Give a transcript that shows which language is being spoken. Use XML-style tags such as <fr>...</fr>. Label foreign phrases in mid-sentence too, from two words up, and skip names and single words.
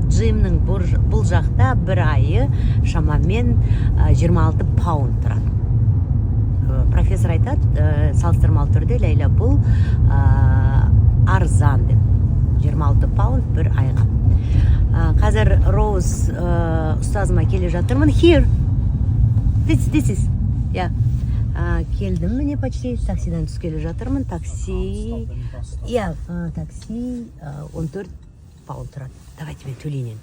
<kk>Джимнің бұл жақта бір айы шамамен 26 паунд тұрады. Профессор айтады, салыстырмалы түрде, Лейла, бұл арзан деп. 26 паунд бір айға. Қазір Роуз ұстазыма келе жатырмын.</kk> <en>Here. This is.</en> <kk>Келдім міне почти. Таксиден түс келе жатырмын. Такси 14 паунд тұрады. Давайте мен төлейін енді.</kk>